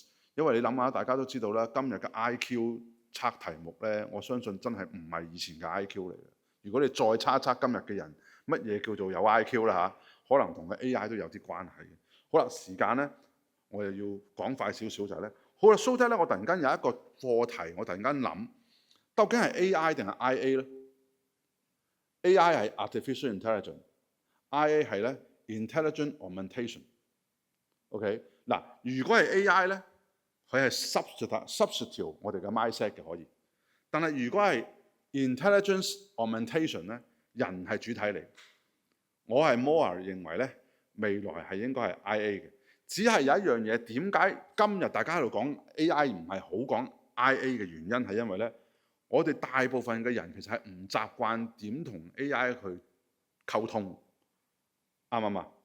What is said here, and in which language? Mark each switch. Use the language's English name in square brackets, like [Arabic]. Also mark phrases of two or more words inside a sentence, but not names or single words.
[Cantonese] 因為你諗下，大家都知道啦，今日嘅 IQ 測題目咧，我相信真係唔係以前嘅 IQ 嚟嘅。如果你再測今日嘅人，乜嘢叫做有 IQ 啦嚇？可能同個 AI 都有啲關係嘅。好啦，時間咧，我又要講快少少就係咧。好啦 ， [English] so that [Cantonese] 咧，我突然間有一個課題，我突然間諗，究竟係 AI 定係 IA 咧 ？AI 係 [English] artificial intelligence， [Cantonese] IA 係咧 [English] intelligent augmentation。 [Cantonese] OK， 嗱，如果係 AI 咧，佢係 substitute 我哋嘅 mindset 嘅可以。但係如果係 [English] intelligence augmentation [Cantonese] 咧，人係主體嚟。我係 more 認為咧，未來係應該係 IA 嘅。只係有一樣嘢，點解今日大家喺度講 AI 唔係好講 IA 嘅原因係因為咧，我哋大部分嘅人其實係唔習慣點同 AI 去溝通，啱唔啱啊？